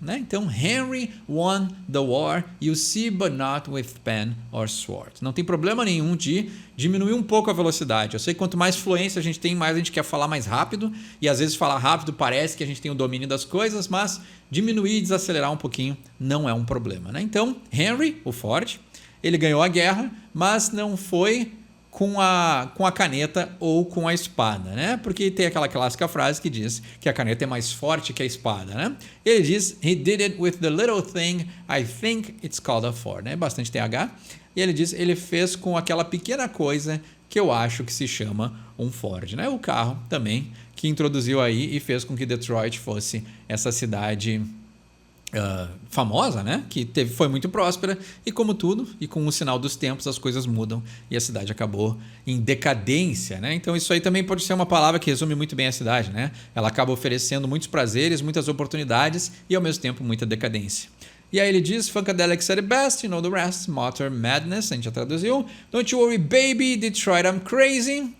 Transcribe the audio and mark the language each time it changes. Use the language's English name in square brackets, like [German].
[Portuguese] Né? [English] Então, Henry won the war, you see, but not with pen or sword. [Portuguese] Não tem problema nenhum de diminuir um pouco a velocidade. Eu sei que quanto mais fluência a gente tem, mais a gente quer falar mais rápido, e às vezes falar rápido parece que a gente tem o domínio das coisas, mas diminuir e desacelerar um pouquinho não é um problema. Né? Então, Henry, o Ford, ele ganhou a guerra, mas não foi com a caneta ou com a espada, né? Porque tem aquela clássica frase que diz que a caneta é mais forte que a espada, né? Ele diz, [English] he did it with the little thing, I think it's called a Ford, né? [Portuguese] Bastante TH. E ele diz, ele fez com aquela pequena coisa que eu acho que se chama um Ford, né? O carro também que introduziu aí e fez com que Detroit fosse essa cidade famosa, né? Que foi muito próspera e, como tudo, e com o sinal dos tempos, as coisas mudam e a cidade acabou em decadência, né? Então isso aí também pode ser uma palavra que resume muito bem a cidade, né? Ela acaba oferecendo muitos prazeres, muitas oportunidades e, ao mesmo tempo, muita decadência. E aí ele diz, [English] Funkadelic said it best, you know the rest, Motor Madness, [Portuguese] a gente já traduziu. [English] Don't you worry baby, Detroit, I'm crazy.